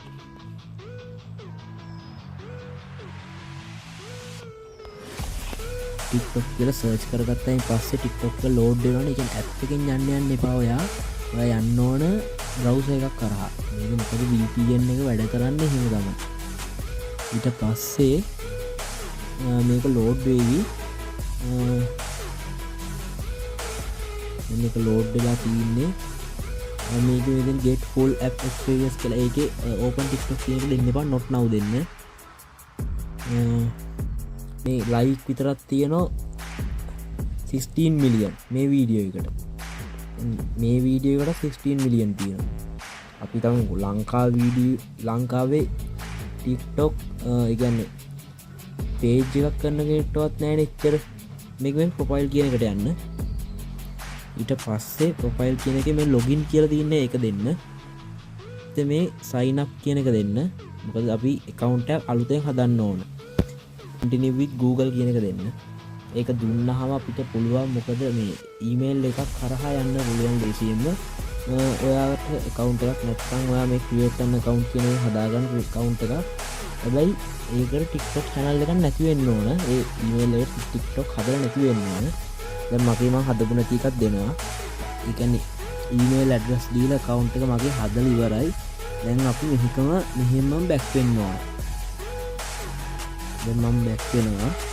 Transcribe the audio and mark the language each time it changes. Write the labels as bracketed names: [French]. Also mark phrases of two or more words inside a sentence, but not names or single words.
[Sinhala] TikTok කියලා සර්ච් කරගත්තයින් පස්සේ TikTok එක ලෝඩ් වෙනවනේ ඒ කියන්නේ ඇප් එකෙන් යන්න එපා ඔයා යන්න ඕන බ්‍රවුසර් එකක් කරා මේක මොකද VPN එක වැඩ කරන්නේ එහෙම තමයි ඊට පස්සේ මේක ලෝඩ් වෙවි මේක ලෝඩ් වෙලා තින්නේ මේක ඉතින් [English] get full app experience [Sinhala] කියලා ඒකේ open TikTok කියන එක දෙන්න එපා [English] not now [Sinhala] දෙන්න මේ ලයික් විතරක් තියෙනවා 16 මිලියන් මේ වීඩියෝ එකට මේ වීඩියෝ එකට 16 මිලියන් තියෙනවා අපි තමු ලංකාවේ TikTok ඒ කියන්නේ page එකක් කරන කෙනෙක්ටවත් නැහැ එච්චර මේක මේ ප්‍රොෆයිල් කියන එකට යන්න ඊට පස්සේ ප්‍රොෆයිල් කියන එකේ මේ login කියලා තියෙන එක දෙන්න ඉතින් මේ sign up කියන එක දෙන්න මොකද අපි account එකක් අලුතෙන් හදන්න ඕන [English] continue with Google [Sinhala] කියන එක දෙන්න ඒක දුන්නාම අපිට පුළුවන් මොකද මේ ඊමේල් එකක් කරහා යන්න පුළුවන් ලේසියෙන්ම ඔයාට account එකක් නැත්නම් ඔයා මේ create කරන account කියන එක හදාගන්න account එකක් හැබැයි ඒකට TikTok channel එකක් නැති වෙන්න ඕන ඒ ඊමේල් එකට TikTok හදලා නැති වෙන්න ඕන දැන් මගේ මම හදපු නැති එකක් දෙනවා ඒ කියන්නේ [English] email address [Sinhala] දීලා account එක මගේ හදලා ඉවරයි දැන් අපි මෙහෙම back වෙන්න ඕන දැන් මම back වෙනවා